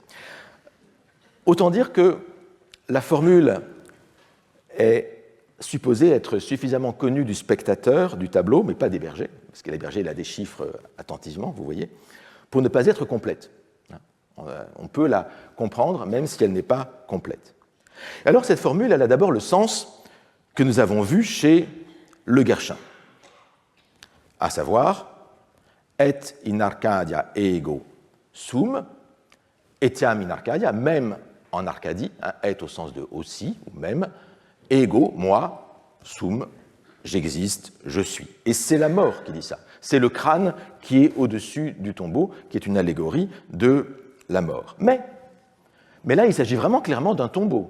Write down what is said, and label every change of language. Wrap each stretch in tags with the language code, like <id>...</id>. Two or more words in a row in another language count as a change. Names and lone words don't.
<fr>Autant dire que la formule est supposée être suffisamment connue du spectateur du tableau, mais pas des bergers, parce que les bergers la déchiffrent attentivement, vous voyez, pour ne pas être complète. On peut la comprendre, même si elle n'est pas complète. Alors cette formule, elle a d'abord le sens que nous avons vu chez le Guerchin, à savoir</fr> <la>et in Arcadia ego sum, etiam in Arcadia,</la> <fr>même en Arcadie, et au sens de aussi, ou même, ego, moi, sum, j'existe, je suis. Et c'est la mort qui dit ça. C'est le crâne qui est au-dessus du tombeau, qui est une allégorie de la mort. Mais là, il s'agit vraiment clairement d'un tombeau.</fr>